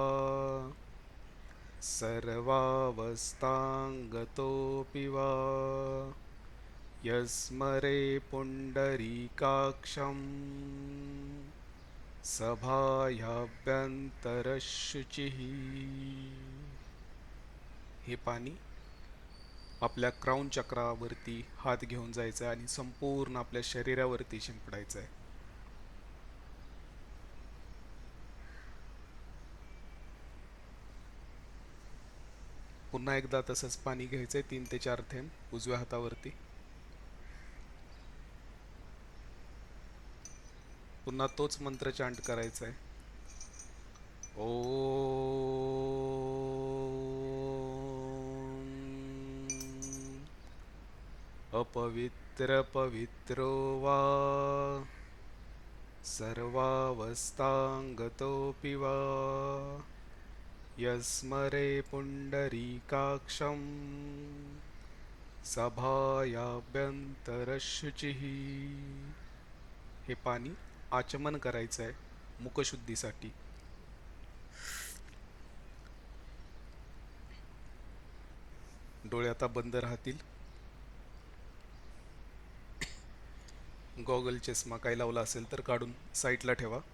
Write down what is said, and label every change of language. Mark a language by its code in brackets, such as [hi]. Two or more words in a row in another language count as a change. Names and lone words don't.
[sa] सर्वावस्थांगतोऽपि वा यस्मरे पुंडरीकाक्षं सभायाभ्यंतरशुचिः. [mr] हे पाणी आपल्या क्राउन चक्रावरती हात घेऊन जायचं आणि संपूर्ण आपल्या शरीरावरती शिंपडायचं आहे. पुन्हा एकदा तसंच पाणी घ्यायचंय, 3 ते 4 थेंब उजव्या हातावरती. पुन्हा तोच मंत्र चांट करायचा आहे. [sa] अपवित्र पवित्रो वा सर्वावस्थांगतोऽपि वा यस्मरे पुंडरीकाक्षं सभायाभ्यंतरशुचिः. [mr] हे पाणी आचमन करायचं आहे मुखशुद्धीसाठी. डोळे आता बंद राहतील. गॉगल, चष्मा काही लावला असेल तर काढून साईडला ठेवा.